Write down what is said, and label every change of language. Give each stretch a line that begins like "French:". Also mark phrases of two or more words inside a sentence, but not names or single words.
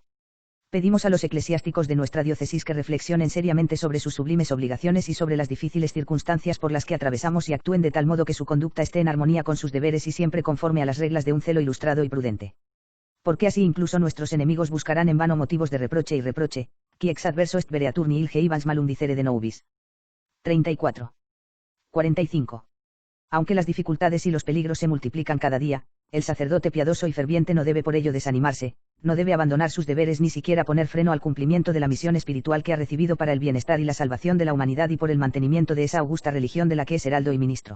Spanish: Pedimos a los eclesiásticos de nuestra diócesis que reflexionen seriamente sobre sus sublimes obligaciones y sobre las difíciles circunstancias por las que atravesamos y actúen de tal modo que su conducta esté en armonía con sus deberes y siempre conforme a las reglas de un celo ilustrado y prudente. Porque así incluso nuestros enemigos buscarán en vano motivos de reproche y reproche,
Latin: qui ex adverso est vereatur nihil geibans malum dicere de nobis. 34. 45.
Spanish: Aunque las dificultades y los peligros se multiplican cada día, el sacerdote piadoso y ferviente no debe por ello desanimarse, no debe abandonar sus deberes ni siquiera poner freno al cumplimiento de la misión espiritual que ha recibido para el bienestar y la salvación de la humanidad y por el mantenimiento de esa augusta religión de la que es heraldo y ministro.